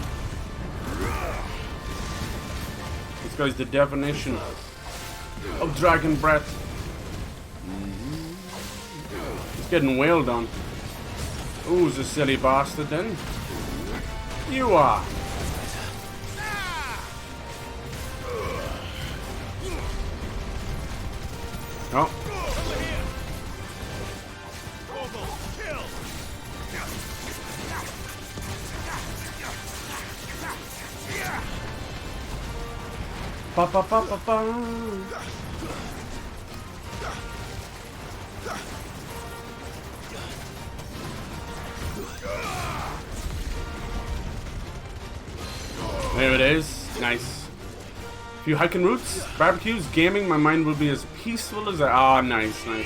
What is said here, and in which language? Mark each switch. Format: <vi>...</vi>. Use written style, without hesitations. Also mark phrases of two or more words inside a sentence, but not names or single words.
<en>This guy's the definition of dragon breath. He's getting wailed on. Who's a silly bastard then? You are. Oh. Ba ba ba ba ba. There it is. Nice. A few hiking routes, barbecues, gaming. My mind will be as peaceful as ah, nice, nice.</en>